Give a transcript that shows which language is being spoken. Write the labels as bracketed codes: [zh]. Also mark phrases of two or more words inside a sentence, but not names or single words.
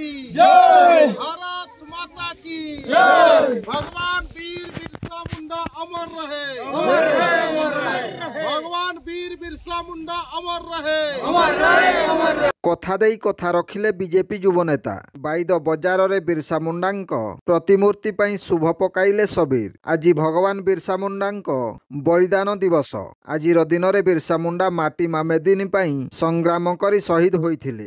[hi] जय। भारत माता की जय। भगवान वीर बिरसा मुंडा अमर रहे, अमर रहे, अमर रहे। भगवान वीर बिरसा मुंडा अमर रहे, अमर रहे, अमर रहे। [or] କଥା ଦେଇ କଥା ରଖିଲେ ବିଜେପି ଯୁବନେତା। ବାଇଦ ବଜାରରେ ବିର୍ସା ମୁଣ୍ଡାଙ୍କ ପ୍ରତିମୂର୍ତ୍ତି ପାଇଁ ଶୁଭ ପକାଇଲେ ସବୀର। ଆଜି ଭଗବାନ ବିର୍ସା ମୁଣ୍ଡାଙ୍କ ବଳିଦାନ ଦିବସ। ଆଜିର ଦିନରେ ବିର୍ସା ମୁଣ୍ଡା ମାଟି ମାମେଦିନୀ ପାଇଁ ସଂଗ୍ରାମ କରି ଶହୀଦ ହୋଇଥିଲେ।